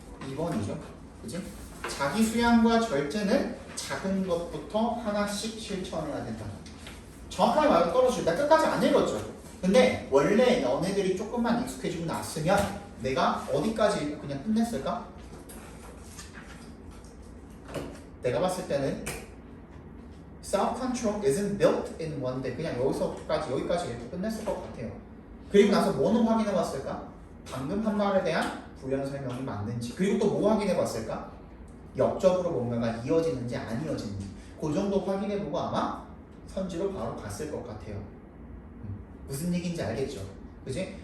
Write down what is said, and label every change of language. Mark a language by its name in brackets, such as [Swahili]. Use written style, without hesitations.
[Korean] 2번이죠. 그지? 자기 수양과 절제는 작은 것부터 하나씩 실천해야 된다. 정확하게 맞아 떨어지죠. 나 끝까지 안 읽었죠. 근데 원래 너네들이 조금만 익숙해지고 났으면 내가 어디까지 읽고 그냥 끝냈을까? 내가 봤을 때는 [English] self-control isn't built in one day. [Korean] 그냥 여기까지 읽고 끝냈을 것 같아요. 그리고 나서 뭐는 확인해 봤을까? 방금 한 말에 대한 부연 설명이 맞는지. 그리고 또 뭐 확인해 봤을까? 역적으로 뭔가가 이어지는지 안 이어지는지. 그 정도 확인해 보고 아마 선지로 바로 갔을 것 같아요. 무슨 얘기인지 알겠죠? 그지?